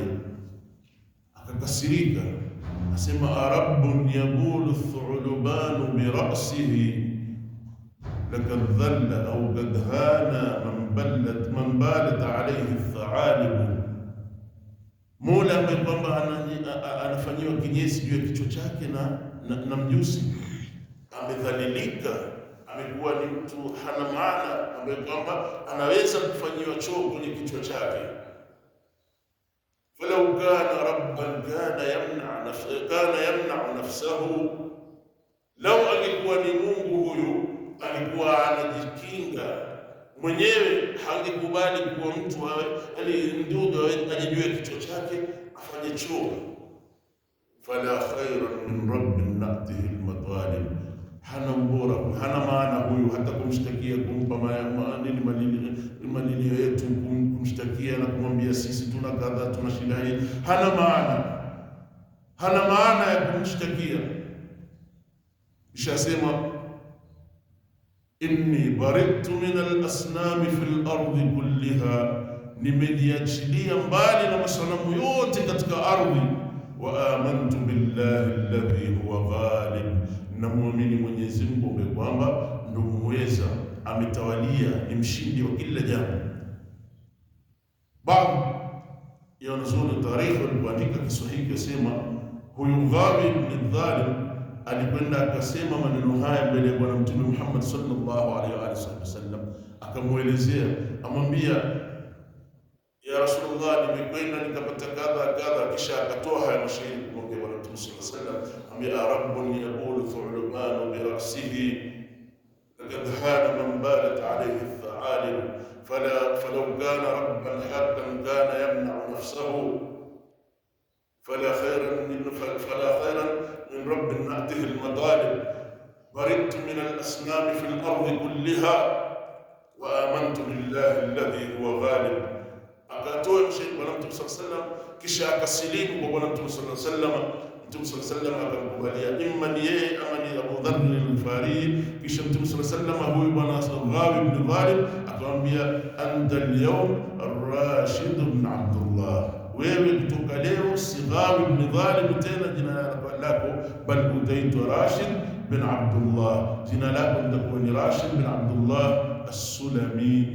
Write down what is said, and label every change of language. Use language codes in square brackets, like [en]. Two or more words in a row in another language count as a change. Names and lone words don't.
[sw] Akakasirika, asema [ar] أرب يبول الثعلبان برأسه لقد ذل أو قد هان من بالت عليه الثعالب. [sw] Mola ambaye kwamba anafanyiwa kinyesi juu ya kichwa chake na mjusi amedhalilika, amekuwa ni mtu hana maana, ambaye kwamba anaweza kufanyiwa choo kwenye kichwa chake. [ar] فلو كان ربا كان يمنع نفسه, [sw] lau angekuwa ni Mungu huyu alikuwa anajikinga mwenyewe, hangekubali kuwa mtu ndugu ajijue kichwa chake afanye choo. [ar] فلا خيرا من رب نأتيه المطالب, [sw] hana ubora, hana maana huyu hata kumshtakia, kumpa manilio yetu, kumshtakia na kumwambia sisi tuna kadha, tuna shida hii, hana maana ya kumshtakia. [ar] Ishasema إني برئت من الأصنام في الأرض كلها, [sw] nimejiachilia mbali na masanamu yote katika ardhi. [ar] وآمنت بالله الذي هو غالب, [sw] na muamini Mwenyezi Mungu ambaye kwamba ndio muweza, ametawalia, ni mshindi wa kila jambo. Baadhi ya wanazuoni tarikhi walipoandika Kiswahili yasema huyu Ghawi ibn Dhalim alikwenda akasema maneno haya mbele ya Bwana Mtume Muhammad [ar] صلى الله عليه وسلم, [sw] akamuelezea, amwambia [ar] يا رسول الله, [sw] nimekwenda nikapata kadha kadha, kisha akatoa haya mashairi kumwambia Bwana Mtume [ar] صلى الله عليه وسلم, ambaye رب يقول الثعلبان برأسه لقد هان من بالت عليه الثعالب فلو كان ربا حقا كان يمنع نفسه فلا خيرا من رب نأتيه المطالب برئت من الأصنام في الأرض كلها وآمنت بالله الذي هو غالب. [sw] Akatoa mshahidi Bwana Mtume [ar] صلى الله عليه وسلم, [sw] kisha akasilimu kwa Bwana Mtume [ar] صلى الله عليه وسلم. [sw] Mtume [ar] صلى الله عليه وسلم [sw] akamkubalia imma ni yeye ama ni Abu Dharr al-Ghifari. Kisha Mtume [ar] صلى الله عليه وسلم [sw] huyu Bwana Ghawi ibn Ghalib akamwambia, [ar] أنت اليوم الراشد بن عبد الله, [sw] wewe kutoka leo si Ghawi ibn Ghalib tena jina lako, bal utaitwa Rashid bin Abdullah, jina lako litakuwa ni Rashid bin Abdullah as-Sulami.